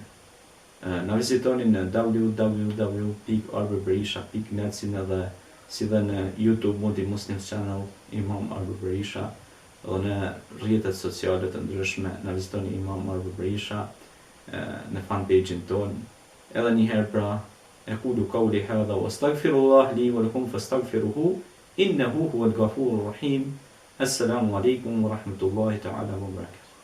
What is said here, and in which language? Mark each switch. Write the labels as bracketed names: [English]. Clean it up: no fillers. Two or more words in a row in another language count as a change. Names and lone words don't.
[Albanian] Na vizitoni në www.arberberisha.net, si dhe në YouTube Mudi Muslim Channel Imam Arber Berisha, dhe në rrjetet sociale të ndryshme na vizitoni Imam Arber Berisha në fanpage-in tonë. Edhe një herë pra, [Arabic] أقول قولي هذا وأستغفر الله لي ولكم فاستغفروه إنه هو الغفور الرحيم. السلام عليكم ورحمة الله تعالى وبركاته.